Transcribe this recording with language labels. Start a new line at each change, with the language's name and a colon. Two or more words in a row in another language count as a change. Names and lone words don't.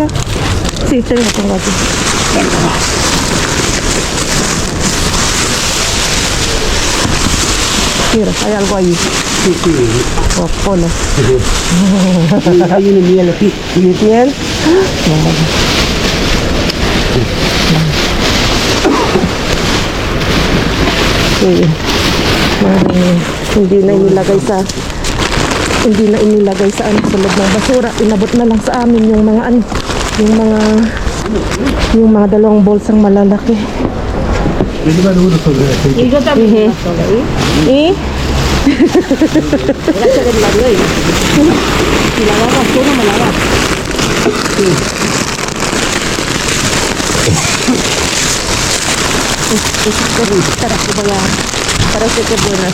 Spanish: Sí, tengo aquí. Mira, hay algo ahí. Sí, sí. Oh, cola. Hay una miel aquí. ¿Miel? Sí.
Filipino: Hindi na inilagay sa sa loob ng basura. Inabot na lang sa amin yung mga yung mga dalawang bolsang malalaki.
Spanish: Y yo también estoy ahí. ¿Y? Gracias del labio ahí. Si la agarras tú, no me la das. Parece que es buena.